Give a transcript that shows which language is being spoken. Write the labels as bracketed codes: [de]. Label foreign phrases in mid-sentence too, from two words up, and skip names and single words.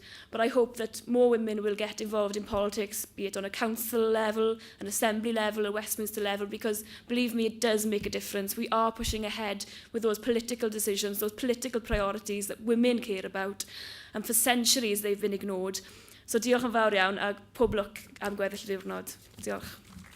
[en] But I hope that more women will get involved in politics, be it on a council level, an assembly level, a Westminster level, because believe me, it does make a difference. We are pushing ahead with those political decisions, those political priorities that women care about. And for centuries they've been ignored. [cy] So diolch yn fawr iawn a pob lwc am gweddill y diwrnod. Diolch.